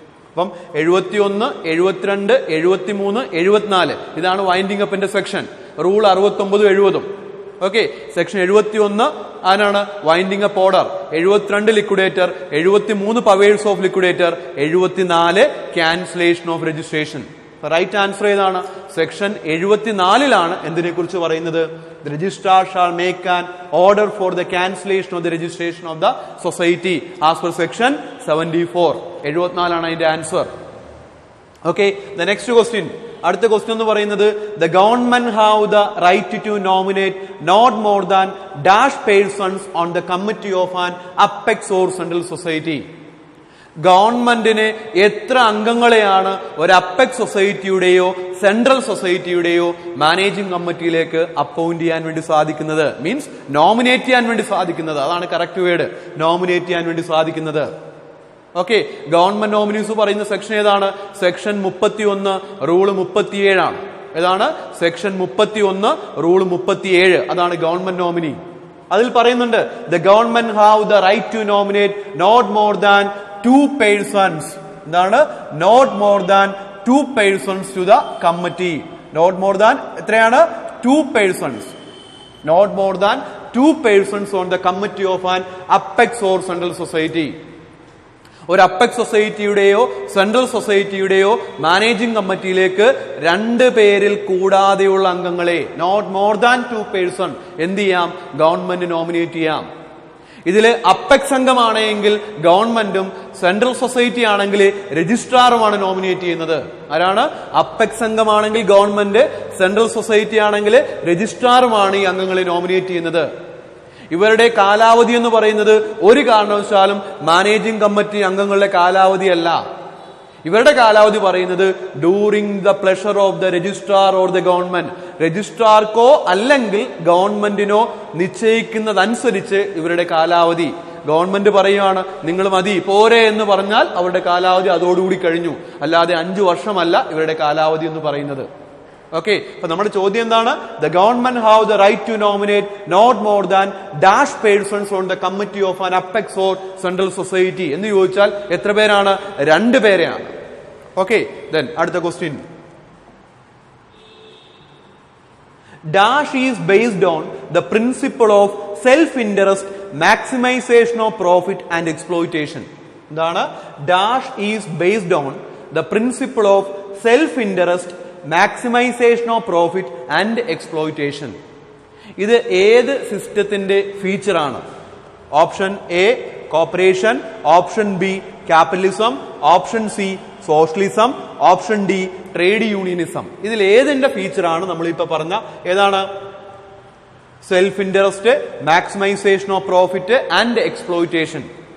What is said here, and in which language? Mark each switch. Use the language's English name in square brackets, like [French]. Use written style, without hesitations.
[Malayalam] അപ്പം 71, 72, 73, 74 ഇതാണ് winding അപ്പിന്റെ section. Rule 69, 70. Okay, section 71 ആരാണ്? Winding up order. [English] 72 liquidator, 73 powers of liquidator, 74 cancellation of registration. [Malayalam] Right answer ഏതാണ്? Section 74 എന്തിനെ കുറിച്ച് പറയുന്നത്? [English] The registrar shall make an order for the cancellation of the registration of the society as per section 74. [Malayalam] 74 അതിന്റെ answer. Okay, [English] the next question. [Malayalam] അടുത്ത question എന്ന് പറയുന്നത് [English] the government have the right to nominate not more than dash persons on the committee of an apex or central society. [Malayalam] ഗവൺമെന്റിന് എത്ര അംഗങ്ങളെയാണ് ഒരു apex സൊസൈറ്റിയുടെയോ central സൊസൈറ്റിയുടെയോ managing കമ്മിറ്റിയിലേക്ക് appoint ചെയ്യാൻ വേണ്ടി സാധിക്കുന്നത്? Means nominate ചെയ്യാൻ വേണ്ടി സാധിക്കുന്നത്. അതാണ് കറക്റ്റ് വേർഡ്, നോമിനേറ്റ് ചെയ്യാൻ വേണ്ടി സാധിക്കുന്നത്. ഓക്കെ, ഗവൺമെന്റ് നോമിനീസ് പറയുന്ന സെക്ഷൻ ഏതാണ്? സെക്ഷൻ 31 റൂള് 37 ആണ്. ഏതാണ്? Section 31 rule 37. അതാണ് ഗവൺമെന്റ് നോമിനി. അതിൽ പറയുന്നുണ്ട് [English] the government have the right to nominate not more than 2 persons. [Malayalam] എന്താണ്? [English] not more than 2 persons to the committee. not more than [Malayalam] എത്രയാണ്? [English] 2 persons. not more than 2 persons on the committee of an apex or central society. [Malayalam] ഒരു apex സൊസൈറ്റിയുടെയോ central സൊസൈറ്റിയുടെയോ managing കമ്മിറ്റിയിലേക്ക് 2 പേരിൽ കൂടാതെയുള്ള അംഗങ്ങളെ, [English] not more than 2 person, [Malayalam] എന്ത് ചെയ്യാം? Government nominate ചെയ്യാം. ഇതില് apex അംഗമാണെങ്കിൽ ഗവൺമെന്റും സെൻട്രൽ സൊസൈറ്റി ആണെങ്കിൽ രജിസ്ട്രാറുമാണ് നോമിനേറ്റ് ചെയ്യുന്നത്. ആരാണ്? അപ്പെക്സ് അംഗമാണെങ്കിൽ ഗവൺമെന്റ്, സെൻട്രൽ സൊസൈറ്റി ആണെങ്കിൽ രജിസ്ട്രാറുമാണ് ഈ അംഗങ്ങളെ നോമിനേറ്റ് ചെയ്യുന്നത്. ഇവരുടെ കാലാവധി എന്ന് പറയുന്നത് ഒരു കാരണവശാലും മാനേജിംഗ് കമ്മിറ്റി അംഗങ്ങളുടെ കാലാവധിയല്ല. ഇവരുടെ കാലാവധി പറയുന്നത് [English] During the pleasure of the registrar or the government. [Malayalam] രജിസ്ട്രാർക്കോ അല്ലെങ്കിൽ ഗവൺമെന്റിനോ നിശ്ചയിക്കുന്നതനുസരിച്ച് ഇവരുടെ കാലാവധി. ഗവൺമെന്റ് പറയുകയാണ് നിങ്ങൾ മതി പോരെ എന്ന് പറഞ്ഞാൽ അവരുടെ കാലാവധി അതോടുകൂടി കഴിഞ്ഞു. അല്ലാതെ 5 വർഷമല്ല ഇവരുടെ കാലാവധി എന്ന് പറയുന്നത്. ഓക്കെ, അപ്പൊ നമ്മുടെ ചോദ്യം എന്താണ്? [English] The government have the right to nominate not more than dash persons on the committee of an apex or central society [Malayalam] എന്ന് ചോദിച്ചാൽ എത്ര പേരാണ്? 2 പേരെയാണ്. ഓക്കെ, then അടുത്ത question. [English] Dash is based on the principle of self-interest, maximization of profit and exploitation. [Malayalam] എന്താണ്? [English] Dash is based on the principle of self-interest, maximisation of profit and exploitation. [Malayalam] ഇത് ഏത് സിസ്റ്റത്തിന്റെ ഫീച്ചറാണ്? [English] Option A corporation, option B capitalism, option C socialism, option D trade unionism. [Malayalam] ഇതിൽ ഏതിന്റെ ഫീച്ചറാണ് നമ്മളിപ്പോ പറഞ്ഞ ഏതാണ്? [English] Self interest, maximisation of profit and exploitation.